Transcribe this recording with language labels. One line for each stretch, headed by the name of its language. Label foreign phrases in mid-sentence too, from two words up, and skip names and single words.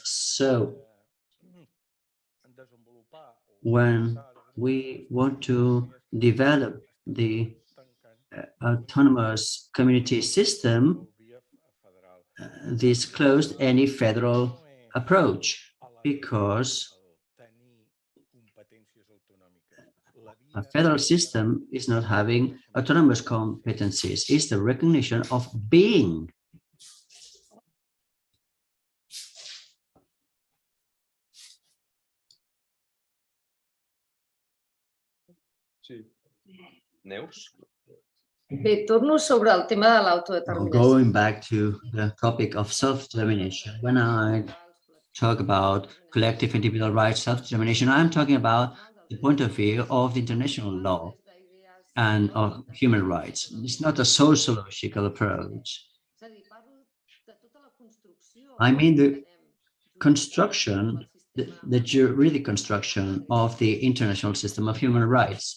English: So when we want to develop the autonomous community system, this closed any federal approach, because a federal system is not having autonomous competencies. It's the recognition of being.
Catalan: Sí. Neus? Bé, torno sobre el tema de l'autodeterminació.
English: Going back to the topic of self-determination, when I talk about collective individual rights, self-determination, I'm talking about the point of view of the international law and of human rights. It's not a sociological approach. I mean the construction, the juridic construction of the international system of human rights.